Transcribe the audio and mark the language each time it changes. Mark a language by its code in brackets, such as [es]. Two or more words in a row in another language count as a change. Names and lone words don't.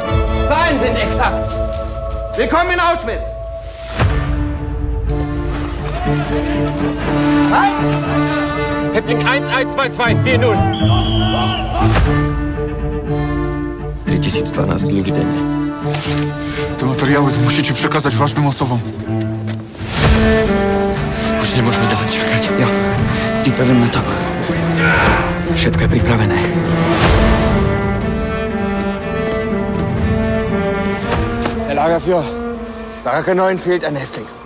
[de] Zahlen sind exakt. Willkommen in Auschwitz. Halt! [sk] Häftling 1122440. 3012 ľudí denne. [pl] Te materiały musicie przekazać ważnym osobom. [sk] Už nemôžeme ďalej čakať. Jo, zítra idem na to. Všetko je pripravené. [de] Herr Lagerführer, Baracke 9 fehlt ein Häftling.